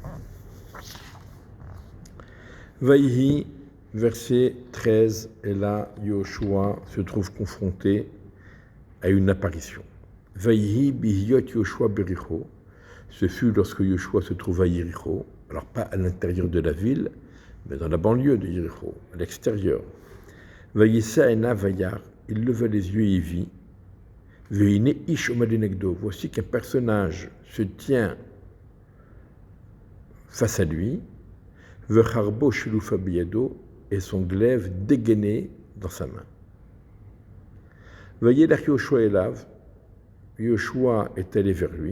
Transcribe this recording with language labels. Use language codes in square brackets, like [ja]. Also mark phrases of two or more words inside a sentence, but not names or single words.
[fr] Vaïhi, verset 13, et là, Yoshua se trouve confronté à une apparition. [he] ויהי בהיות יהושע ביריחו, [fr] ce fut lorsque Yoshua se trouva à Yéricho, alors pas à l'intérieur de la ville, mais dans la banlieue de Yéricho, à l'extérieur. [he] וישא עיניו וירא, [fr] il leva les yeux et vit. [he] והנה איש עומד לנגדו, [fr] voici qu'un personnage se tient face à lui. [he] וחרבו שלופה בידו, [fr] et son glaive dégainé dans sa main. [he] וילך יהושע אליו, [fr] Yoshua est allé vers lui.